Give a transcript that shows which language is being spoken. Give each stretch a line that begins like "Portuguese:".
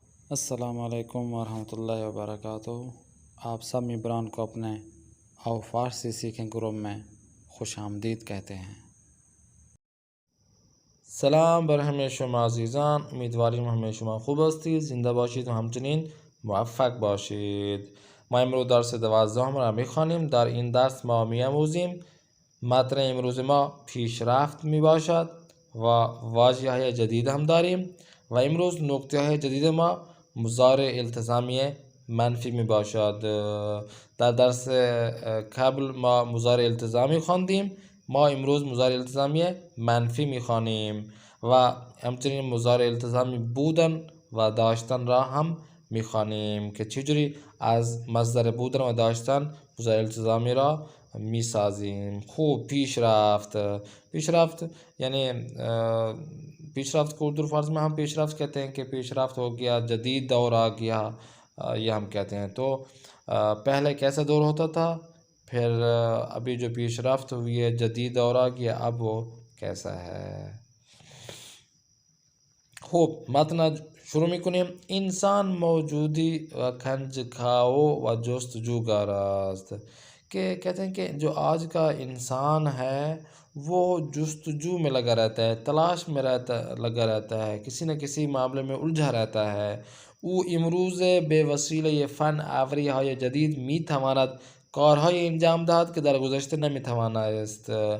Urdu: السلام علیکم ورحمۃ اللہ وبرکاتہ۔ آپ سب ممبران کو اپنے آو فارسی سیکھیں گروپ میں خوش آمدید کہتے ہیں۔
Persian: سلام بر همه شما عزیزان، امیدواریم همه شما خوب هستید، زنده باشید و همچنین موفق باشید. ما امروز درس 12 را میخوانیم. در این درس ما میآموزیم متن امروز ما پیشرفت میباشد و واژه‌های جدید هم داریم و امروز نکته جدید ما مضارع التزامی منفی میباشد. در درس قبل ما مضارع التزامی خواندیم، ما امروز مضارع التزامی منفی میخوانیم و همچنین مضارع التزامی بودن و داشتن را هم میخوانیم که چجوری از مصدر بودن و داشتن مضارع التزامی را میسازیم.
Urdu: خوب، پیشرفت یعنی پیشرفت کو اردو فارسی میں ہم پیشرفت کہتے ہیں کہ پیشرفت ہو گیا، جدید دور آ گیا، یہ ہم کہتے ہیں. تو پہلے کیسا دور ہوتا تھا، پھر ابھی جو پیشرفت ہوئی ہے، جدید دور آ گیا، اب وہ کیسا ہے.
Persian: خوب، متن شروع میکنیم. انسان موجودی و کنج کھاؤ و جستجوگر است.
Urdu: کہ کہتے ہیں کہ جو آج کا انسان ہے وہ جستجو میں لگا رہتا ہے، تلاش میں لگا رہتا ہے، کسی نہ کسی معاملے میں الجھا رہتا ہے.
Persian: او امروز به وسیله فن آوری های جدید میتواند کارهای انجام دهد که در گذشته نمیتوانست.